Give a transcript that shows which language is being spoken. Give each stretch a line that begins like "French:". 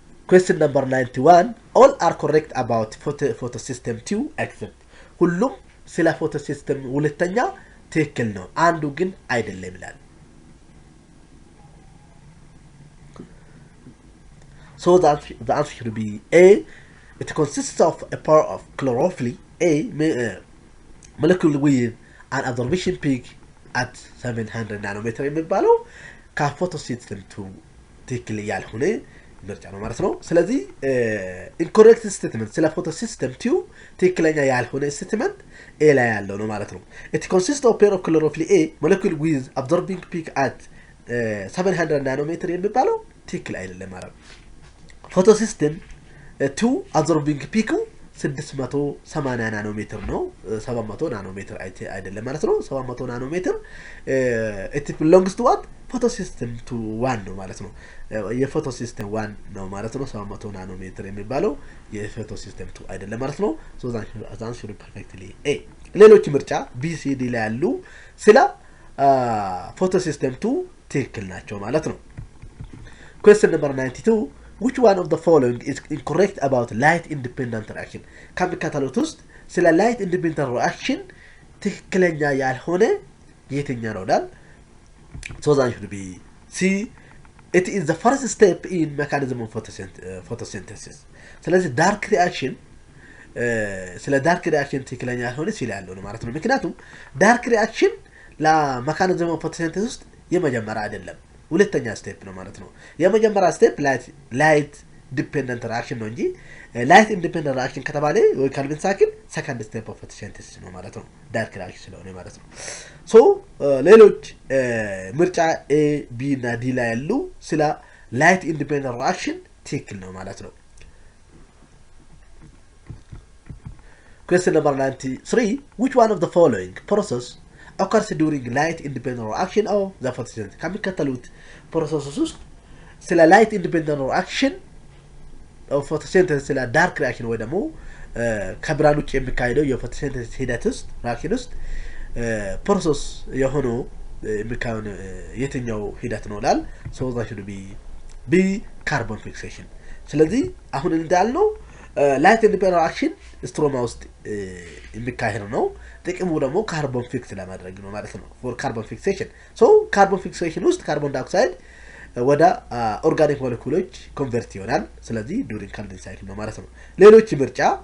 English: question number 91 all are correct about photosystem 2 except
Amharic: ሁሉም ስለ ፎቶሲስተም ሁለተኛ ትክክል ነው አንዱ ግን አይደለም ይላል።
English: so that the answer should be A. it consists of a pair of chlorophyll A molecule with an absorption peak at 700 nanometer
Amharic: የሚባለው ከፎቶሲስተም 2 ትክክል ያልሆነ ምርጫ ነው ማለት ነው። ስለዚህ incorrect statement ስለ ፎቶሲስተም 2 ትክክለኛ ያልሆነ statement A ላይ ያለው ነው ማለት ነው።
English: it consists of pair of chlorophyll A molecule with absorbing peak at 700 nanometer
Amharic: የሚባለው ትክክል አይደለም ማለት ነው። ፎቶሲስተም 2 absorbing peak 680 ናኖሜትር ነው። 700 ናኖሜትር አይደለም ማለት ነው። 700 ናኖሜትር
English: it belongs to what
Amharic: ፎቶሲስተም 1 ነው ማለት ነው። የፎቶሲስተም 1 ነው ማለት ነው። 700 ናኖሜትር የሚባለው የፎቶሲስተም 2 አይደለም ማለት ነው።
English: so that answer perfectly A.
Amharic: ሌሎች ምርጫ B C D ላይ ያሉ ስለ ፎቶሲስተም 2 ትክክል ናቸው ማለት ነው።
English: question number 92 which one of the following is incorrect about light independent reaction?
Amharic: ከሚከተሉት ውስጥ ስለ ላይት ኢንዲፔንደንት ሪአክሽን ትክክለኛ ያልሆነ የትኛው ነው ላል
English: so that should be C. It is the first step in mechanism of photosynthesis.
Amharic: ስለዚህ ዳርክ ሪአክሽን ስለ ዳርክ ሪአክሽን ትክክለኛ ያልሆነ ሲል ያለው ነው ማለት ነው። ምክንያቱም ዳርክ ሪአክሽን ለሜካኒዝም ኦፍ ፎቶሲንተሲስ ውስጥ የመጀመሪያ አይደለም ሁለተኛ ስቴፕ ነው ማለት ነው። የመጀመሪያ ስቴፕ ላይት ዲፔንደንት ሪአክሽን ነው እንጂ ላይት ኢንዲፔንደንት ሪአክሽን ከተባለ ወይ ካልቪን ሳይክል ሰከንድ ስቴፕ ኦፍ ፎቶሲንተሲስ ነው ማለት ነው። ዳርክ ሪአክሽን ስለሆነ ማለት ነው። ሶ ሌሎች ምርጫ ኤ ቢ እና ዲ ላይ ያሉ ስለ ላይት ኢንዲፔንደንት ሪአክሽን ትክክል ነው ማለት ነው።
English: Question number 93. Which one of the following process occurs during light independent reaction of the photosynthesis?
Amharic: ከሚከተሉት ፕሮሰሶች ውስጥ ስለ ላይት ኢንዲፔንደንት ሪአክሽን ኦፍ ፎቶሲንተሲስ ስለ ዳርክ ሪአክሽን ወይ ደግሞ ከብርሃን ውጭ የሚካሄደው የፎቶሲንተሲስ ሂደት ውስጥ ሪአክሽን ውስጥ ፕሮሰስ የሆነው የሚካሄድ የትኛው ሂደት ነው ላል
English: so that should be B carbon fixation።
Amharic: ስለዚህ አሁን እንዳልነው ላይት ኢንዲፔንደንት ሪአክሽን ስትሮማ ውስጥ የሚካሄድ ነው። ጥቅሙ ደግሞ ካርቦን ፊክስ ለማድረግ ነው ማለት ነው for carbon fixation። so carbon fixation ውስጥ ካርቦን ዳይኦክሳይድ ወደ ኦርጋኒክ ሞለኪውሎች ኮንቨርት ይሆናል። ስለዚህ ዱሪንግ ካልቪን ሳይክል ነው ማለት ነው። ሌሎች ምርጫ